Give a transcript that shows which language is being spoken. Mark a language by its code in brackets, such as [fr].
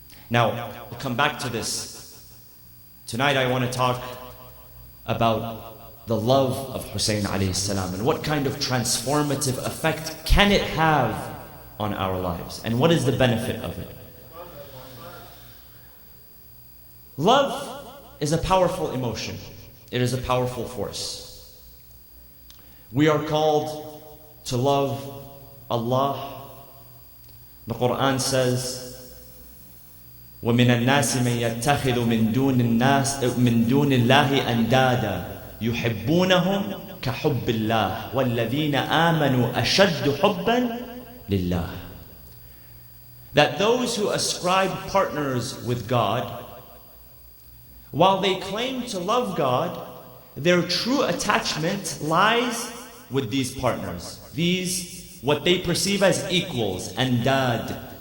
[en] Now, we'll come back to this. Tonight I want to talk about the love of Hussein alayhi salam and what kind of transformative effect can it have on our lives, and what is the benefit of it. Love is a powerful emotion. It is a powerful force. We are called to love Allah. The Quran says, [ar] وَمِنَ النَّاسِ مَن يَتَّخِذُ مِن دُونِ اللَّهِ أَنْدَادًا يُحِبُّونَهُمْ كَحُبِّ اللَّهِ وَالَّذِينَ آمَنُوا أَشَدُّ حُبًّا لِلَّهِ. [en] That those who ascribe partners with God, while they claim to love God, their true attachment lies with these partners. These, what they perceive as equals, andad.